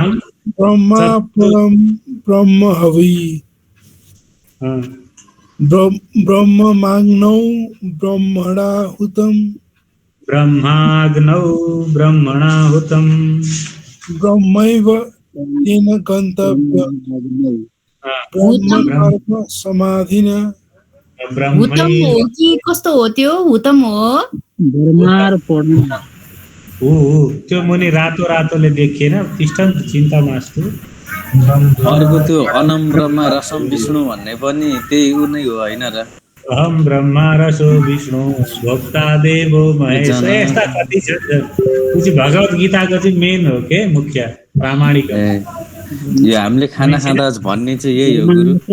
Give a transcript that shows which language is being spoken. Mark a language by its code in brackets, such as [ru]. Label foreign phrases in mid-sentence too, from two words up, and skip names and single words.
[sa] ब्रह्मार्पणं ब्रह्म हविः ब्रह्ममाग्नौ ब्रह्मणाहुतं ब्रह्माग्नौ ब्रह्मणाहुतं ब्रह्मैव तेन गन्तव्यं ब्रह्मकर्म समाधिना। [ne] हुतम हो कि कस्तो हो त्यो? हुतम हो त्यो मुनि रातो रातोले देखिएन [sa] तिष्ठन्त चिन्ता मास्तु। [ne] अर्को त्यो अनम्रमा रसम विष्णु भन्ने पनि त्यही उ नै हो होइन र? [sa] अहम ब्रह्मा रसो विष्णु भोक्ता देवो महेश। [ne] यस्ता कति छ त्यो भगवत गीताको चाहिँ मेन हो के मुख्य प्रामाणिक। यो हामीले खाना खाँदा भन्ने चाहिँ यही हो गुरु।